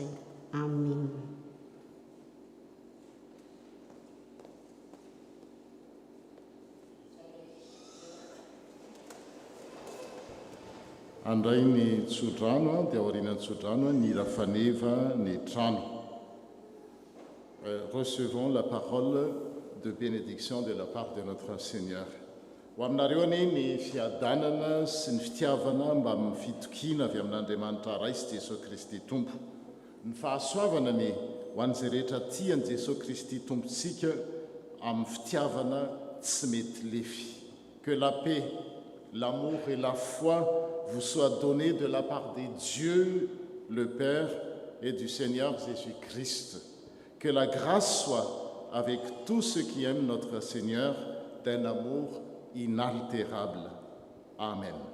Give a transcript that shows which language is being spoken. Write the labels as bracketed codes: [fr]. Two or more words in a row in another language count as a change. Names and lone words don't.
[mg] Amen. Andray ny tsodrano dia aorian'ny tsodrano ny rafaneva ny trano. [fr] Recevons la parole de bénédiction de la part de notre Seigneur. [mg] Ho aminareo anie ny fiadanana sy ny fitiavana mba amin'ny fitokiana avy amin'Andriamanitra ray sy Jesosy Kristy Tompo. Ny fahasoavana ny ho an'izay rehetra tian'i Jesosy Kristy Tompontsika amin'ny fitiavana tsy mety lefy. [fr] Que la paix, l'amour et la foi vous soient donnés de la part de Dieu, le Père, et du Seigneur Jésus-Christ. Que la grâce soit avec tous ceux qui aiment notre Seigneur d'un amour inaltérable. Amen.